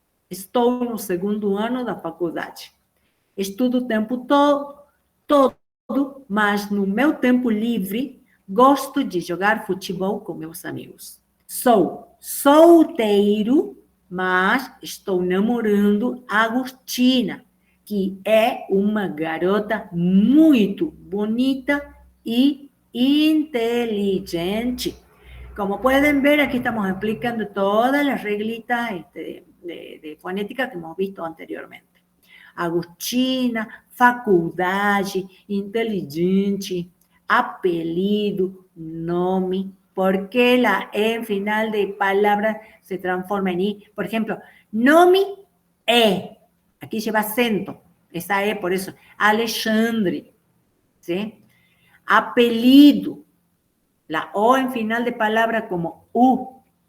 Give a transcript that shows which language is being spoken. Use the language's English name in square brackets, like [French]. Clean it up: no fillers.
[Portuguese] Estou no segundo ano da faculdade. Estudo o tempo todo, mas no meu tempo livre, gosto de jogar futebol com meus amigos. Sou solteiro, mas estou namorando a Agostina, que é uma garota muito bonita y inteligente. [Spanish] Como pueden ver, aquí estamos explicando todas las reglitas de fonética que hemos visto anteriormente. [Portuguese] Agostina, faculdade, inteligente, apelido, nome. [Spanish] ¿Por qué la E en final de palabra se transforma en I? Por ejemplo, nome E. Aquí lleva acento. Esa E, por eso. Alexandre. ¿Sí? Apelido, la O en final de palabra como U.